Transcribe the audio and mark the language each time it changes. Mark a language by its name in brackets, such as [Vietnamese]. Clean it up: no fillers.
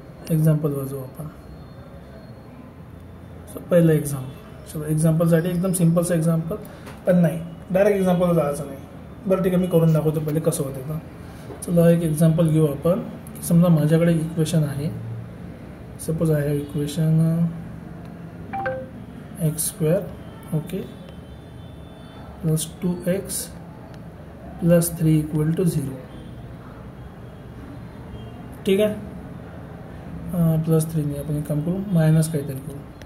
[Marathi] एक्झाम्पलवर जाऊ आपण. पहिलं एक्झाम्पल. चलो एक्झाम्पलसाठी एकदम सिम्पलचं एक्झाम्पल, पण नाही डायरेक्ट एक्झाम्पल जायचं नाही. बरं ठीक आहे, मी करून दाखवतो पहिले कसं होतं तर. चला एक एक्झाम्पल घेऊ आपण. समजा माझ्याकडे इक्वेशन आहे. [English] Suppose I have equation x² okay plus 2x plus 3 equal to 0. [Marathi] ठीक आहे. प्लस 3 नाही, आपण एक काम करू, मायनस काहीतरी करू.